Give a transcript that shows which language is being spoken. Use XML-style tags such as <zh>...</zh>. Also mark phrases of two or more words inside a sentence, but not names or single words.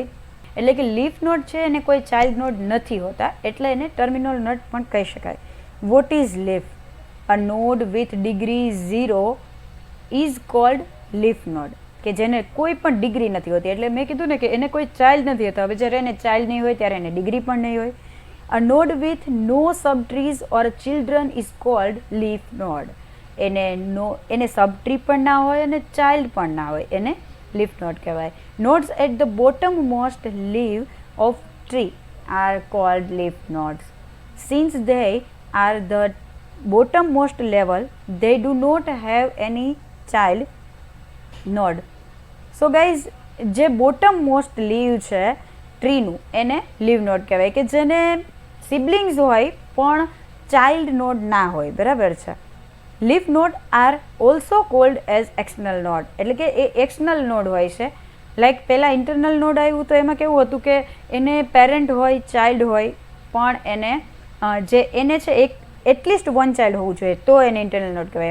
<gu>એટલે કે</gu> <en>leaf node</en> <gu>છે એને કોઈ</gu> <en>child node</en> <gu>નથી હોતા, એટલે એને</gu> <en>terminal node</en> <gu>પણ કહી શકાય.</gu> <en>what is leaf? A node with degree 0 is called leaf node.</en> <gu>કે જેને કોઈ પણ ડિગ્રી નથી હોતી, એટલે મેં કીધું ને કે એને કોઈ ચાઇલ્ડ નથી હોતા. હવે જ્યારે એને ચાઇલ્ડ નહીં હોય ત્યારે એને ડિગ્રી પણ નહીં હોય.</gu> <en>A node with no subtrees or children is called leaf node.</en> <gu>એને સબટ્રી પણ ના હોય અને ચાઇલ્ડ પણ ના હોય, એને</gu> <en>leaf node</en> <gu>કહેવાય.</gu> <en>Nodes at the bottom most leaf of tree are called leaf nodes. Since they are the bottom most level, they do not have any child node. So guys,</en> <gu>જે</gu> <en>bottom most leaf</en> <gu>છે ટ્રીનું એને</gu> <en>leaf node</en> <gu>કહેવાય, કે જેને સિબલિંગ્સ હોય પણ</gu> <en>child node</en> <gu>ના હોય, બરાબર છે.</gu> <en>leaf node are also called as external node.</en> <gu>એટલે કે એ</gu> <en>external node</en> <gu>હોય છે. લાઈક પહેલાં</gu> <en>internal node</en> <gu>આવ્યું તો એમાં કેવું હતું કે એને પેરેન્ટ હોય, ચાઇલ્ડ હોય, પણ એને છે એક</gu> <en>at least one child</en> <gu>હોવું જોઈએ, તો એને</gu> <en>internal node</en> <gu>કહેવાય.</gu>